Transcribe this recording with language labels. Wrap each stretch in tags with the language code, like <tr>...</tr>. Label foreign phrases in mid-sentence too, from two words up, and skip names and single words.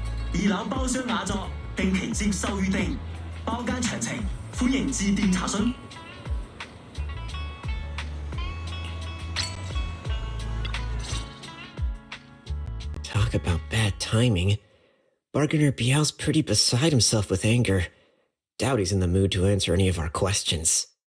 <zh>二樓包廂雅座，定期接受預定，包間詳情歡迎致電查詢。</zh> <en>Talk about bad timing. Bargainer Biao's pretty beside himself with anger. Doubt he's in the mood to answer any of our questions.</en>